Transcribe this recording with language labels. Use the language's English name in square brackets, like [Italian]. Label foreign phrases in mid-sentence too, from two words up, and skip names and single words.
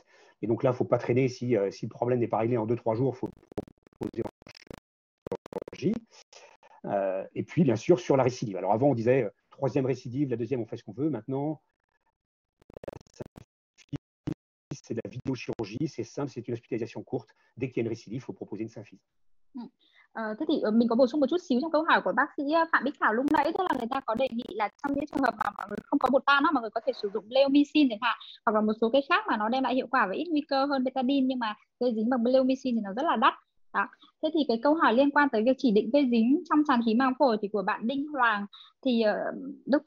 [French] Et donc là, il ne faut pas traîner. Si le problème n'est pas réglé en 2-3 jours, il faut proposer en chirurgie. Et puis, bien sûr, sur la récidive. Alors avant, on disait troisième récidive, la deuxième, on fait ce qu'on veut. Maintenant, c'est de la vidéochirurgie, c'est simple, c'est une hospitalisation courte. Dès qu'il y a une récidive, il faut proposer une symphyse. [Vietnamese] Thế thì mình có bổ sung một chút xíu trong câu hỏi của bác sĩ Phạm Bích Thảo lúc nãy, tức là người ta có đề nghị là trong những trường hợp mà mọi người không có bột tan, mọi người có thể sử dụng bleomycin chẳng hạn, hoặc là một số cái khác mà nó đem lại hiệu quả và ít nguy cơ hơn betadine nhưng mà gây dính bằng bleomycin thì nó rất là đắt. Đó. Thế thì cái câu hỏi liên quan tới việc chỉ định gây dính trong tràn khí màng phổi thì của bạn Đinh Hoàng thì Dr.